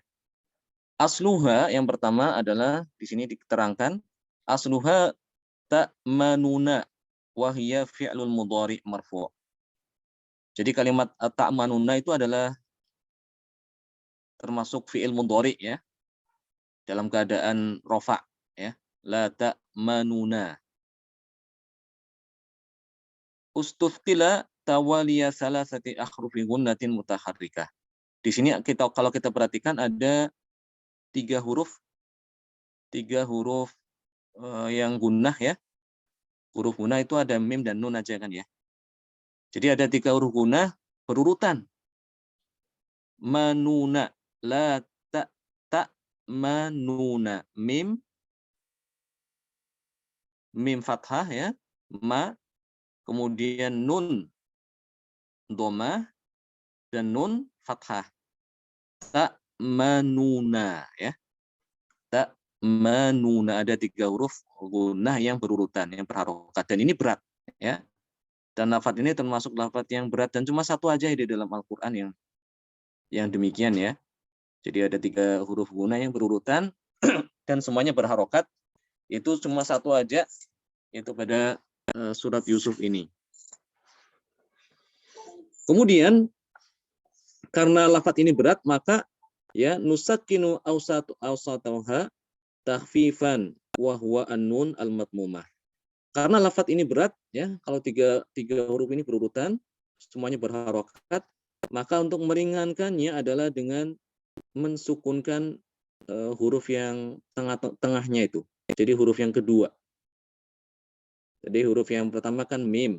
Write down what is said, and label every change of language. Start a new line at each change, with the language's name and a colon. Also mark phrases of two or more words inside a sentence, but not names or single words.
Arabic: Asluha
Indonesian: yang pertama adalah di sini diterangkan
Arabic: أصلها تأمننا وهي فعل مضارع مرفوع'.
Indonesian: Jadi kalimat ta'manuna itu adalah termasuk
Arabic: فعل مضارع'
Indonesian: ya. Dalam keadaan rofa ya.
Arabic: لا تأمننا. استثقل توالي ثلاثة أحرف غنة متحركة.
Indonesian: Di sini kalau kita perhatikan ada tiga huruf yang gunnah ya. Huruf gunnah itu ada mim dan nun aja kan ya. Jadi ada tiga huruf gunnah berurutan.
Arabic: مننا، لا تأمننا، ميم فتحة ya, ma,
Indonesian: kemudian nun dhamma dan nun fathah.
Arabic: تأمننا ya. تأمننا,
Indonesian: ada tiga huruf gunnah yang berurutan, yang berharokat, dan ini berat ya. Dan lafaz ini termasuk lafaz yang berat dan cuma satu aja di dalam Al-Qur'an yang demikian ya. Jadi ada tiga huruf gunnah yang berurutan dan semuanya berharokat. Itu cuma satu aja, itu pada surat Yusuf ini. Kemudian karena lafaz ini berat, maka
Arabic: ya نسكن أوسطها تخفيفا وهو النون المضمومة.
Indonesian: Karena lafaz ini berat ya, kalau tiga huruf ini berurutan, semuanya berharokat, maka untuk meringankannya adalah dengan mensukunkan huruf yang tengahnya itu. Jadi huruf yang kedua. Jadi huruf yang pertama kan mim.